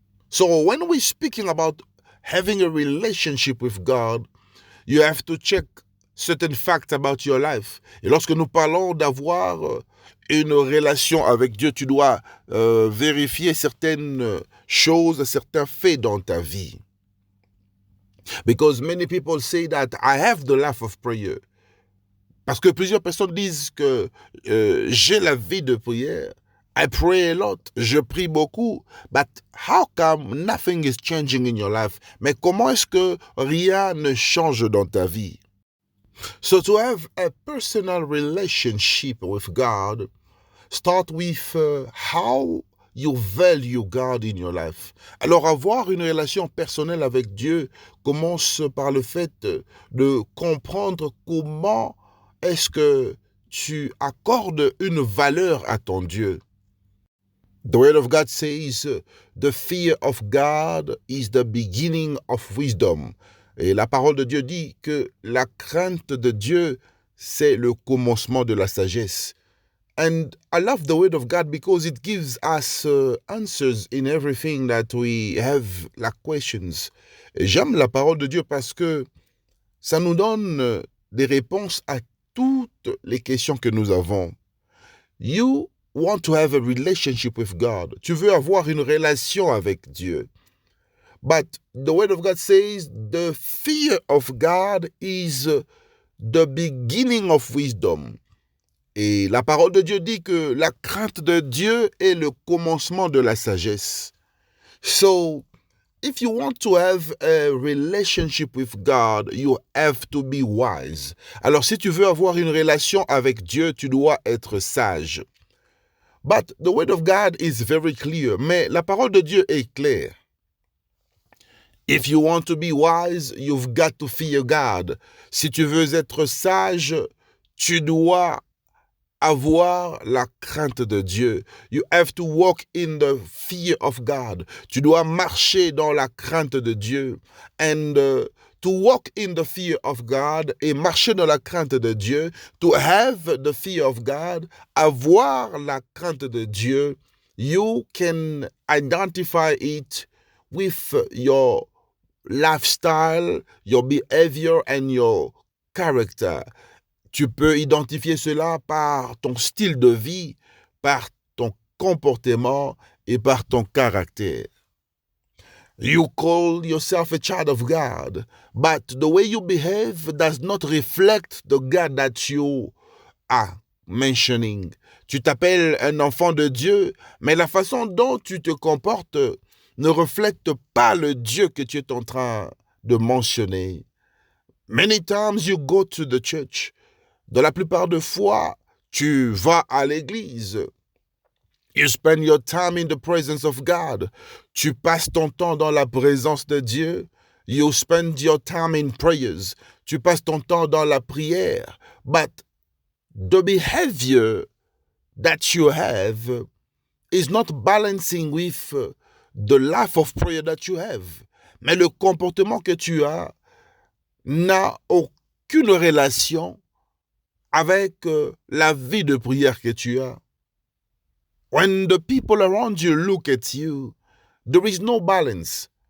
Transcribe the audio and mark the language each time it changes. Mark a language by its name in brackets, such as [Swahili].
[English] So when we're speaking about having a relationship with God, you have to check certain facts about your life. [French] Et lorsque nous parlons d'avoir une relation avec Dieu, tu dois vérifier certaines choses, certains faits dans ta vie. [English] Because many people say that I have the life of prayer. [French] Parce que plusieurs personnes disent que j'ai la vie de prière. [English] I pray a lot, [French] je prie beaucoup, [English] but how come nothing is changing in your life? [French] Mais comment est-ce que rien ne change dans ta vie? [English] So to have a personal relationship with God, start with how you value God in your life. [French] Alors avoir une relation personnelle avec Dieu commence par le fait de comprendre comment est-ce que tu accordes une valeur à ton Dieu. [English] The word of God says, the fear of God is the beginning of wisdom. [French] Et la parole de Dieu dit que la crainte de Dieu, c'est le commencement de la sagesse. [English] And I love the word of God because it gives us answers in everything that we have like questions. [French] Et j'aime la parole de Dieu parce que ça nous donne des réponses à toutes les questions que nous avons. [English] You want to have a relationship with God. [French] Tu veux avoir une relation avec Dieu. [English] But the word of God says the fear of God is the beginning of wisdom. [French] Et la parole de Dieu dit que la crainte de Dieu est le commencement de la sagesse. [English] So, if you want to have a relationship with God, you have to be wise. [French] Alors, si tu veux avoir une relation avec Dieu, tu dois être sage. [English] But the word of God is very clear. [French] Mais la parole de Dieu est claire. [English] If you want to be wise, you've got to fear God. [French] Si tu veux être sage, tu dois avoir la crainte de Dieu. [English] You have to walk in the fear of God. [French] Tu dois marcher dans la crainte de Dieu. [English] And to walk in the fear of God [French] et marcher dans la crainte de Dieu, [English] to have the fear of God, [French] avoir la crainte de Dieu, [English] you can identify it with your lifestyle, your behavior and your character. [French] Tu peux identifier cela par ton style de vie, par ton comportement et par ton caractère. [English] You call yourself a child of God, but the way you behave does not reflect the God that you are mentioning. [French] Tu t'appelles un enfant de Dieu, mais la façon dont tu te comportes ne reflète pas le Dieu que tu es en train de mentionner. [English] Many times you go to the church. [French] Dans la plupart des fois, tu vas à l'église. [English] You spend your time in the presence of God. [French] Tu passes ton temps dans la présence de Dieu. [English] You spend your time in prayers. [French] Tu passes ton temps dans la prière. [English] But the behavior that you have is not balancing with the life of prayer that you have. [French] Mais le comportement que tu as n'a aucune relation avec la vie de prière que tu as. [English] When the people around you look at you, there is no balance.